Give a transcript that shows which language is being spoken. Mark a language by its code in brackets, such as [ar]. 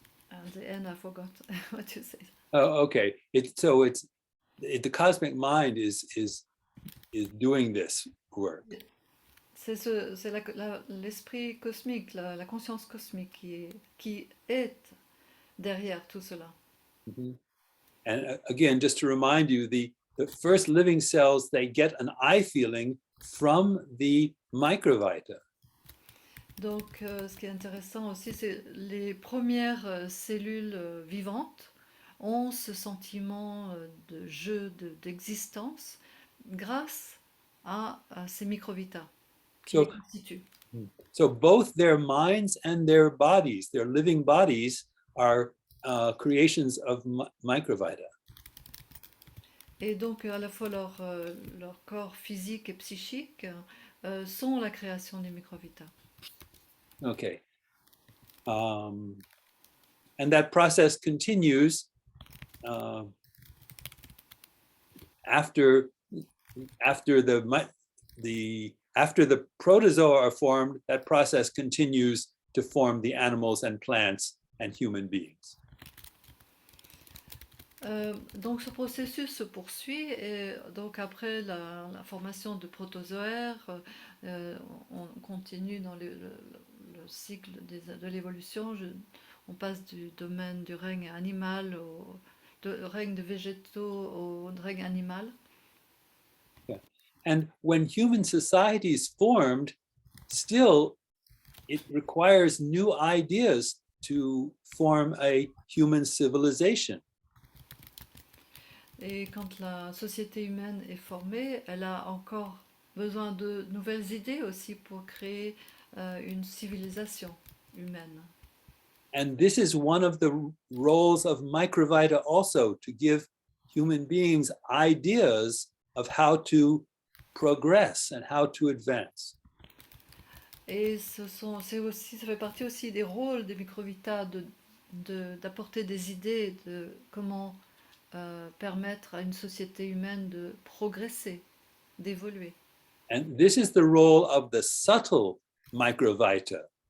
[en] At the end, I forgot what you said. Oh, okay. The cosmic mind is doing this work. [fr] C'est l'esprit cosmique, la conscience cosmique qui est derrière tout cela. Mm-hmm. [en] And again, just to remind you, the first living cells, they get an I feeling from the microvita. [fr] Donc, ce qui est intéressant aussi, c'est les premières cellules vivantes ont ce sentiment de jeu, d'existence grâce à ces microvitas qui les constituent. [en] So both their minds and their bodies, their living bodies, are creations of microvita. [fr] Et donc, à la fois leur corps physique et psychique sont la création des microvitas. [en] Okay. And that process continues after the protozoa are formed. That process continues to form the animals and plants and human beings. [fr] Donc ce processus se poursuit et donc après la formation de protozoaires, on continue dans le cycle de l'évolution. On passe du domaine du règne animal au règne de végétaux au règne animal. [en] Yeah. And when human society is formed, still it requires new ideas to form a human civilization. [fr] Et quand la société humaine est formée, elle a encore besoin de nouvelles idées aussi pour créer une civilisation humaine. [en] And this is one of the roles of Microvita also, to give human beings ideas of how to progress and how to advance. [fr] Et ça fait partie aussi des rôles des microvitas d'apporter des idées de comment permettre à une société humaine de progresser, d'évoluer. [en] And this is the role of the subtle microvita.